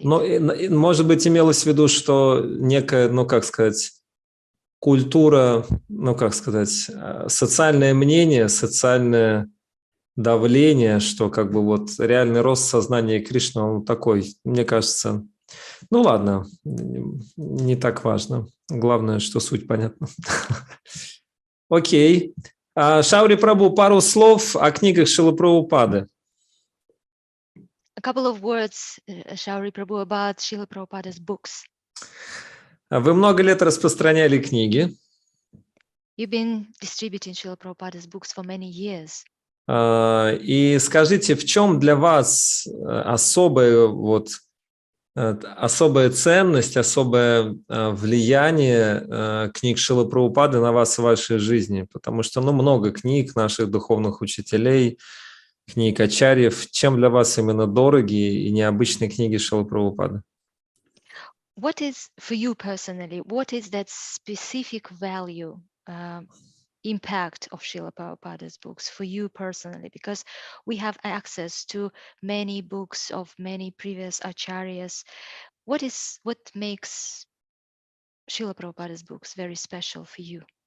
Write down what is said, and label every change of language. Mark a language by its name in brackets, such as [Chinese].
[Russian] Но, может быть, имелось в виду, что некая, культура, социальное мнение, социальное давление, что реальный рост сознания Кришны, он такой, мне кажется, ладно, не так важно. Главное, что суть понятна. Окей. Шаури Прабху, пару слов о книгах Шрилы Прабхупады. [English] A couple of words, Shraila Prabhu, about Srila Prabhupada's books. [Russian] Вы много лет распространяли книги. [English] You've been distributing Srila Prabhupada's books for many years. [Russian] И скажите, в чем для вас особая ценность, особое влияние книг Шрилы Прабхупады на вас в вашей жизни? Потому что много книг наших духовных учителей, книг ачарьев. Чем для вас именно дороги и необычные книги Шрилы Прабхупады? [English] What is, for you personally, what is that specific value, impact of Srila Prabhupada's books for you personally? Because we have access to many books of many previous acharyas. What makes Srila Prabhupada's books very special for you?